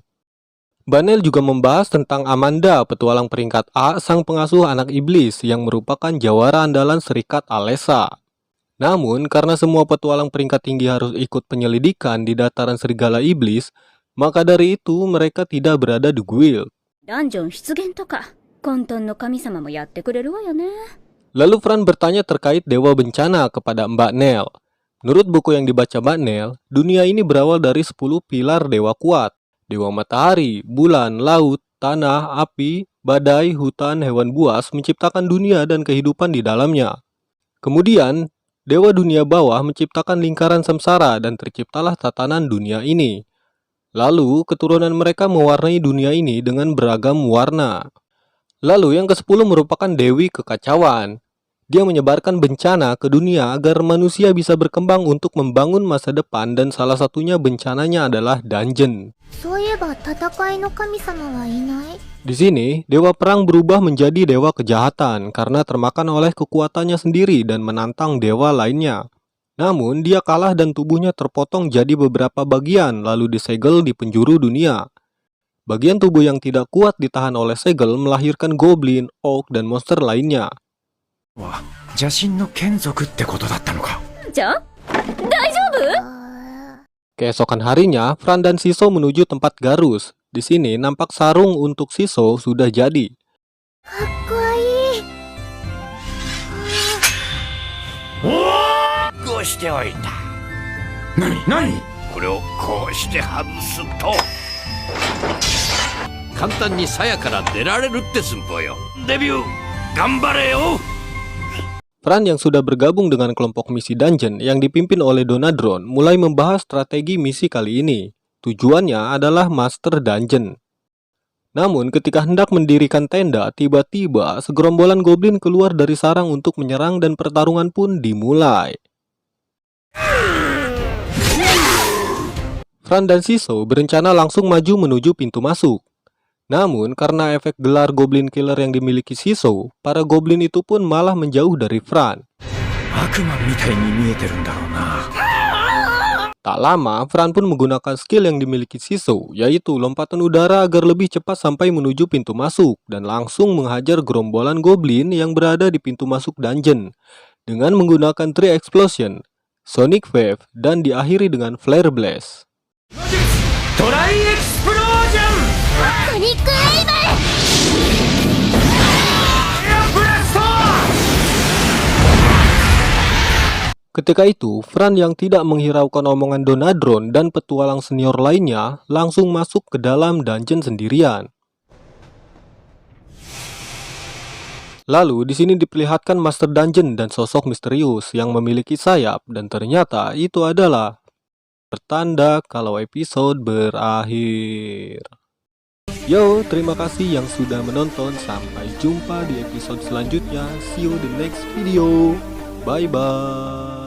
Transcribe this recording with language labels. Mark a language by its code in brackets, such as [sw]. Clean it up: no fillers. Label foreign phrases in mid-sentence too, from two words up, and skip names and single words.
[id] Mbak Nel juga membahas tentang Amanda, petualang peringkat A, sang pengasuh anak iblis yang merupakan jawara andalan Serikat Alessa. Namun, karena semua petualang peringkat tinggi harus ikut penyelidikan di dataran serigala iblis, maka dari itu mereka tidak berada di guild. [ja] ダンジョン出現とか混沌の神様もやってくれるわよね。 [id] Lalu Fran bertanya terkait dewa bencana kepada Mbak Nel. Menurut buku yang dibaca Mbak Nel, dunia ini berawal dari 10 pilar dewa kuat. Dewa matahari, bulan, laut, tanah, api, badai, hutan, hewan buas menciptakan dunia dan kehidupan di dalamnya. Kemudian, dewa dunia bawah menciptakan lingkaran samsara dan terciptalah tatanan dunia ini. Lalu, keturunan mereka mewarnai dunia ini dengan beragam warna. Lalu, yang ke-10 merupakan Dewi Kekacauan. Dia menyebarkan bencana ke dunia agar manusia bisa berkembang untuk membangun masa depan dan salah satunya bencananya adalah dungeon. [ja] そういえば戦いの神様はいない。 [id] Di sini, dewa perang berubah menjadi dewa kejahatan karena termakan oleh kekuatannya sendiri dan menantang dewa lainnya. Namun, dia kalah dan tubuhnya terpotong jadi beberapa bagian lalu disegel di penjuru dunia. Bagian tubuh yang tidak kuat ditahan oleh segel melahirkan goblin, orc, dan monster lainnya. [ja] は邪神の眷属ってことだったのか。じゃ大丈夫？ [id] Keesokan harinya, Fran dan Shiso menuju tempat Garus. Di sini, nampak sarung untuk Shiso sudah jadi. [ja] かっこいい。こうしておいた。何これをこうして外すと簡単に鞘から出られるって寸法よ。デビュー頑張れよ。 [id] Fran yang sudah bergabung dengan kelompok misi dungeon yang dipimpin oleh Donadron mulai membahas strategi misi kali ini. Tujuannya adalah master dungeon. Namun ketika hendak mendirikan tenda, tiba-tiba segerombolan goblin keluar dari sarang untuk menyerang dan pertarungan pun dimulai. Fran dan Shiso berencana langsung maju menuju pintu masuk. Namun, karena efek gelar Goblin Killer yang dimiliki Shiso, para goblin itu pun malah menjauh dari Fran. [ja] 悪魔みたいに見えてるんだろうな。 [id] Tak lama, Fran pun menggunakan skill yang dimiliki Shiso, yaitu lompatan udara agar lebih cepat sampai menuju pintu masuk, dan langsung menghajar gerombolan goblin yang berada di pintu masuk dungeon, dengan menggunakan Tree Explosion, Sonic Wave, dan diakhiri dengan Flare Blast. [ja] トライエクスプロージョン。ソニックエイム。ブラスト。 [id] Ketika itu, Fran yang tidak menghiraukan omongan Donadron dan petualang senior lainnya langsung masuk ke dalam dungeon sendirian. Lalu di sini diperlihatkan Master Dungeon dan sosok misterius yang memiliki sayap dan ternyata itu adalah pertanda kalau episode berakhir. Yo, terima kasih yang sudah menonton. Sampai jumpa di episode selanjutnya. [en] See you the next video. Bye bye.